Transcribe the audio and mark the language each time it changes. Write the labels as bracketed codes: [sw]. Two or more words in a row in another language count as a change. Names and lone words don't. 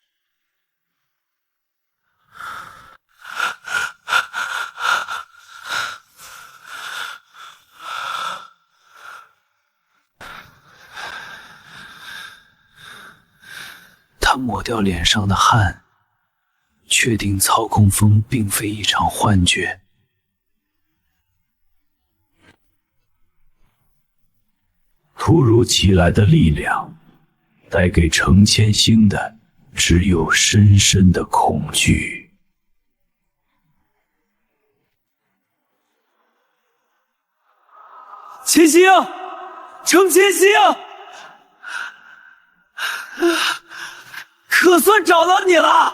[zh] 他抹掉臉上的汗，確定操控風並非一場幻覺。突如其來的力量，帶給程千星的只有深深的恐懼。千星，程千星，可算找到你了！